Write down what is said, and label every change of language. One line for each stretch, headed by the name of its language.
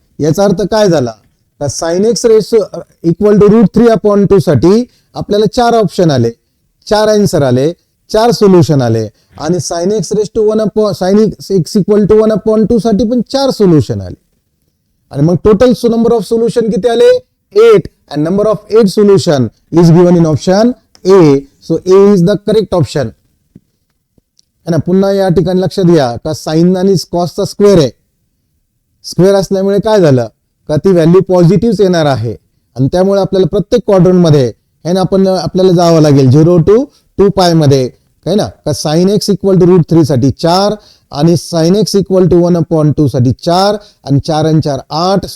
Marathi: याचा अर्थ काय झाला तर sine x ratio equal to √3/2 साठी आपल्याला 4 ऑप्शन आले, 4 आन्सर आले, 4 सोल्युशन आले. आणि sine x raise to 1 sine x equal to 1/2 साठी पण 4 सोल्युशन आले. आणि मग टोटल नंबर ऑफ सोल्युशन किती आले 8.
English: and number of 8 solution is given in option A. So A is the correct option. है ना.
Marathi: पुन्हा या ठिकाणी लक्षात घ्या का साइन आणि कॉसचा स्क्वेअर आहे. स्क्वेअर असल्यामुळे काय झालं का ती व्हॅल्यू पॉझिटिव्ह येणार आहे आणि त्यामुळे आपल्याला प्रत्येक क्वाड्रंट मध्ये है ना आपल्याला जावं लागेल 0 to 2π मध्ये है ना का साइन एक्स इक्वल टू √3 साठी 4 आणि साइन एक्स इक्वल टू 1/2 साठी 4 आणि 4 आणि 4 8.